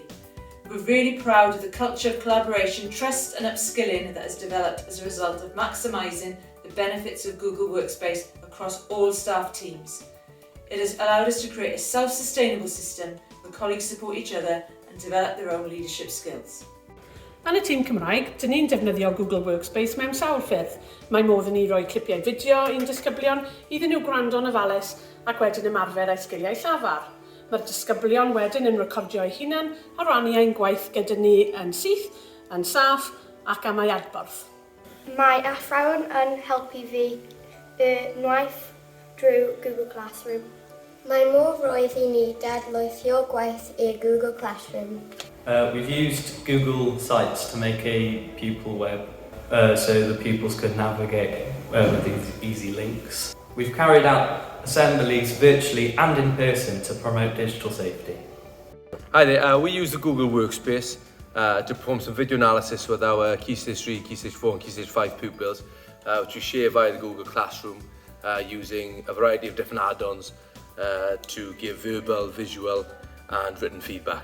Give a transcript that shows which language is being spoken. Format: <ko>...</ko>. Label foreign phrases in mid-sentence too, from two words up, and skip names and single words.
<en>We're really proud of the culture of collaboration, trust and upskilling that has developed as a result of maximising the benefits of Google Workspace across all staff teams. It has allowed us to create a self-sustainable system where colleagues support each other and develop their own leadership skills.</en> <cy>Yn y tîm Cymraeg, dyn ni'n defnyddio Google Workspace mewn sawl ffyrdd. Mae modd i ni roi clipiau fideo i'n disgyblion iddyn nhw gwrando'n ofalus ac wedyn ymarfer eu sgiliau llafar. Mae'r disgyblion wedyn yn recordio eu hunain a rannu ein gwaith gyda ni yn syth, yn saff ac am ei adborth. Mae athrawon yn helpu fi unwaith drwy Google Classroom. Mae modd roedd i ni dadlwythio gwaith i'r Google Classroom.</cy> <en>We've used Google Sites to make a pupil web so the pupils could navigate with these easy links. We've carried out assemblies virtually and in person to promote digital safety. Hi there, we use the Google Workspace to perform some video analysis with our Key Stage 3, Key Stage 4 and Key Stage 5 pupils, which we share via the Google Classroom using a variety of different add-ons to give verbal, visual and written feedback.</en>